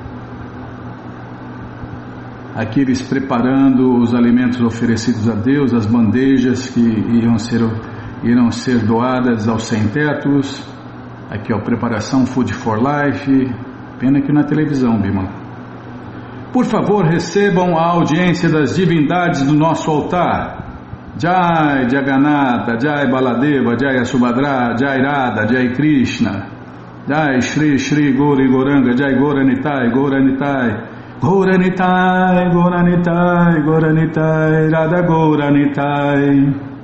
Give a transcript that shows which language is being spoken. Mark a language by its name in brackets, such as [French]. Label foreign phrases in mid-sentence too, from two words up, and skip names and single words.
[Portuguese] Aqui eles preparando os alimentos oferecidos a Deus, as bandejas que irão ser doadas aos sem-tetos. Aqui, ó, preparação Food for Life. Pena que na televisão, Bímola. Por favor, recebam a audiência das divindades do nosso altar. [Sanskrit] जय जगन्नाथ जय बलदेव जय सुभद्रा जय राधा जय कृष्ण. जय श्री श्री गौरी गौराङ्ग जय गौरनिताइ गौरनिताइ गौरनिताइ गौरनिताइ गौरनिताइ राधा गौरनिताइ.